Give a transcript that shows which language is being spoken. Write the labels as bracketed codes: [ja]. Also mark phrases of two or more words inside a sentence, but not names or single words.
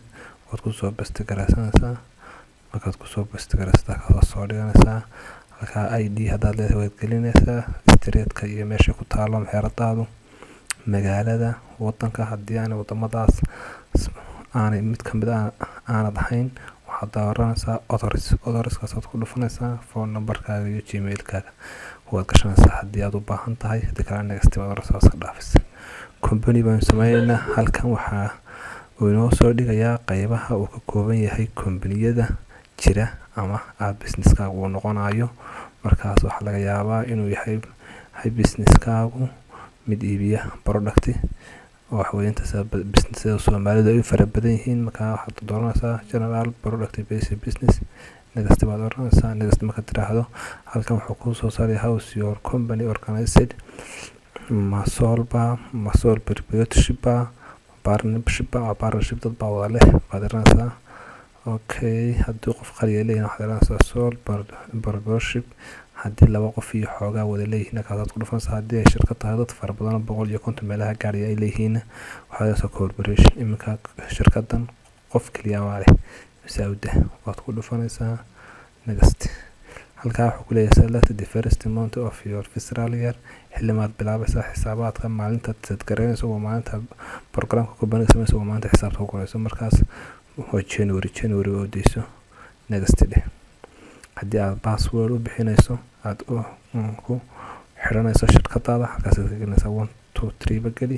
[so] waad ku soo bastigaraynaysaa. markaad ku soo bastigaraysata ka soo dhiganaysaa halka ID haddaad leedahay waad gelinaysaa street-ka iyo meesha ku taalo xeeradaadu, magaalada, wadanka. haddii aan wadamadaas aanay mid ka mid aanad ahayn waxaad dooranaysaa others-kaasaad ku dhufanaysaa [en] phone number- [so] kaaga iyo gmail-kaaga waad gashanaysaa haddii aad u baahan tahay. haddii kale [en] next others [so] ka dhaafisa. company baan sameynaynaa. halkan waxaa uu inoo soo dhigayaa qaybaha uu ka kooban yahay kombaniyada jira ama business-kaagu uu noqonayo. markaas waxaa laga yaabaa inuu yahay business-kaagu mid iibiya product oo waxweynta business-da Soomaalida ay fara badan yihiin. markaa waxaad dooranaysaa [en] general product based business. [so] next baad dooranaysaa. next marka tiraahdo halkan wuxuu kuu soo saarayaa [en] how is your company organized, sole proprietorship, partnership [so] dad baa wada leh baad dooranaysaa. okay haddii qof qaliya leeyahay waxaad dooranaysaa [en] sole proprietorship. [so] haddii laba qof iyo xoogaa wada leeyihiin kaasaad ku dhufanaysaa. haddii ay shirkad tahay dad fara badan 150 meelaha gaaraya ay leeyihiin waxaad dooranaysaa corporation. iminka shirkadan qof kaliya waa leh saawda waad ku dhufanaysaa next. halkaa wuxuu ku leeyahay [en] select the first month of your fiscal year. [so] xillimaad bilaabaysaa xisaabaadka maalinta aad garanayso waa maalinta programka company samayso waa maalinta xisaabta ku qorayso. markaas waa January oo deyso next dheh. haddii aad password u bixinayso aad ku xiranayso shirkadaada halkaas aad gelinaysaa 1 2 3 ba geli.